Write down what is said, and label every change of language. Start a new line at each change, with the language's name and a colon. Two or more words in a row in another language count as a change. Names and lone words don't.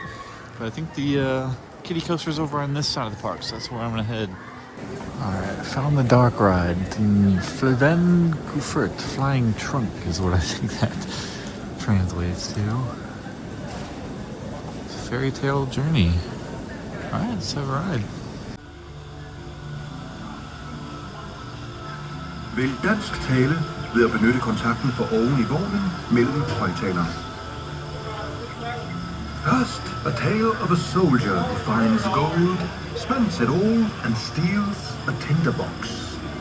English: But I think the kiddie coaster is over on this side of the park, so that's where I'm gonna head. Alright, I found the dark ride. The Flying Trunk is what I think that translates to. It's a fairy tale journey. Alright, let's have a ride.
Danish: Vælg dansk tale ved at benytte kontakten for oven i vognen mellem højtalerne.
English: First, a tale of a soldier who finds gold, spends it all, and steals a tinderbox.